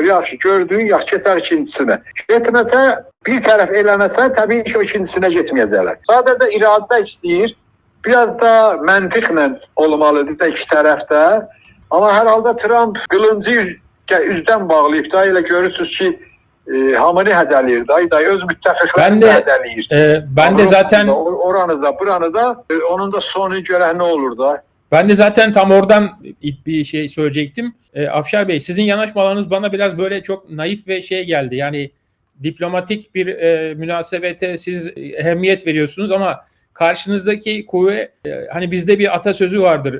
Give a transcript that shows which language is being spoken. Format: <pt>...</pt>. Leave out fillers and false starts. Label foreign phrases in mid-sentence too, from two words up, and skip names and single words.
<az>Yaxşı, gördüyün, yaxşı, keçər ikincisinə. Getməsə, bir tərəf eləməsə, təbii ki, o ikincisinə getməyəcəklər. Sadəcə iradə istəyir, biraz da məntiqlə olmalıdır da iki tərəfdə. Amma hər halda Trump qılıncı üzdən bağlayıb da, elə görürsünüz ki, hamını hədəliyir da, öz müttəfiqlərini hədəliyir.</az> <tr>Ben de zaten</tr> <az>oranı da, buranı da, onun da sonu görək ne olur da.</az> <tr>Ben de zaten tam oradan bir şey söyleyecektim. Afşar Bey, sizin yanaşmalarınız bana biraz böyle çok naif ve şey geldi. Yani diplomatik bir münasebete siz ehemmiyet veriyorsunuz ama karşınızdaki kuvve, hani bizde bir atasözü vardır.</tr>